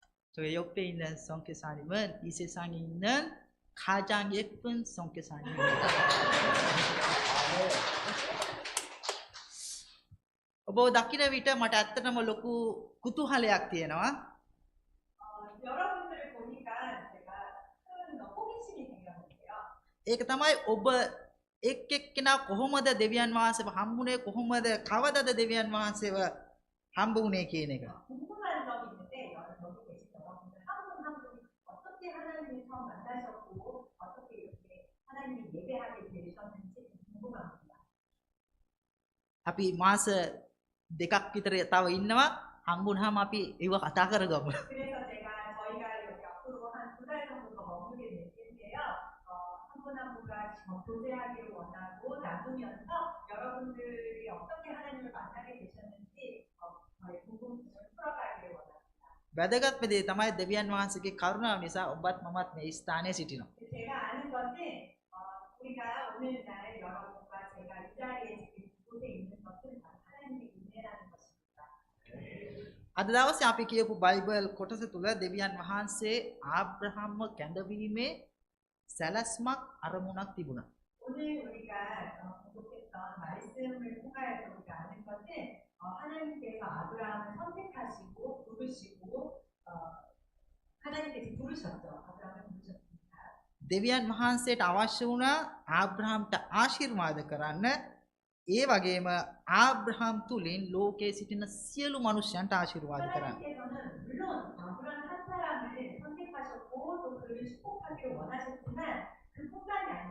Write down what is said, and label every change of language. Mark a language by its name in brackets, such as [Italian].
[Korean] 저 옆에 있는 선교사님은 이 세상에 있는 가장 예쁜 선교사님입니다. [Sinhala] ඔබ දකින විට මට ඇත්තටම ලොකු කුතුහලයක් තියෙනවා. [Korean] 여러분들을 보니까 제가 큰 호기심이 생겼는데요. [Sinhala] ඒක තමයි ඔබ එක් එක්කෙනා කොහොමද දෙවියන් වහන්සේව හම්බුනේ, කොහොමද කවදද දෙවියන් වහන්සේව හම්බ වුනේ කියන එක. [Korean] 궁금한 점이 있는데 여기 계신 여러분들 한 분 한 분이 어떻게 하나님을 처음 만나셨고 어떻게 이렇게 하나님을 예배하게 되셨는지 궁금합니다. [Sinhala] අපි මාස දෙකක් විතර තව ඉන්නවා. හම්බුනහම අපි ඒව කතා කරගමු. [Korean] 그래서 저희가 여기 앞으로 한 2달 정도 더 머무게 될 텐데요. 한 분 한 분과 교제하기를 원하고 나누면서 여러분들이 어떻게 하나님을 만나게 되셨는지 저희 궁금증을 풀어가기를 원합니다. [Sinhala] වැදගත්ම දේ තමයි දෙවියන් වහන්සේගේ කරුණාව නිසා ඔබත් මමත් මේ ස්ථානයේ සිටිනවා. [Korean] 제가 아는 것은 우리가 오늘날 여러분과 제가 이 자리에 지금 이곳에 있는 것은 바로 하나님의 은혜라는 것입니다. [Sinhala] අද දවසේ අපි කියපු බයිබල් කොටස තුල දෙවියන් වහන්සේ ආබ්‍රහම්ව කැඳවීමේ සැලැස්මක් අරමුණක් තිබුණා. [Korean] 오늘 우리가 공독했던 말씀을 통하여서 우리가 아는 것은 하나님께서 아브라함을 선택하시고 부르시고 하나님께서 부르셨죠. 아브라함을 부르셨습니다. [Sinhala] දෙවියන් වහන්සේට අවශ්‍ය වුණා ආබ්‍රහම්ට ආශිර්වාද කරන්න. ඒ වගේම ආබ්‍රහම් තුලින් ලෝකයේ සිටින සියලු මනුෂ්‍යයන්ට ආශිර්වාද කරන්න. [Korean] 하나님께서는 물론 아브라함 한 사람을 선택하셨고 또 그를 축복하기를 원하셨지만 그뿐만이